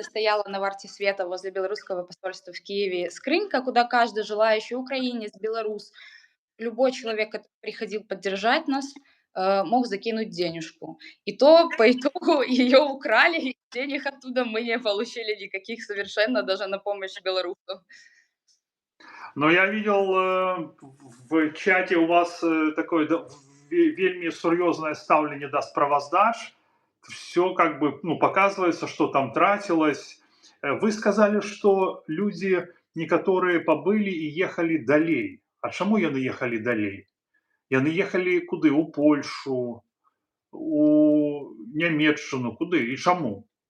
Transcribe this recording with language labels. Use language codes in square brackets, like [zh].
[ru] Это стояла на варте света возле белорусского посольства в Киеве скрынька, куда каждый желающий украинец, белорус, любой человек, который приходил поддержать нас, мог закинуть денежку. И то по итогу ее украли, и денег оттуда мы не получили никаких совершенно, даже на помощь белорусам. Но я видел в чате у вас такое [be] вельми сур'ёзнае стаўленне да справаздач. [ru] Все как бы ну, показывается, что там тратилось. Вы сказали, что люди некоторые побыли и ехали далей. [be] А чаму яны ехалі далей? Яны ехалі куды? У Польшу, у Нямецчыну, куды и чаму?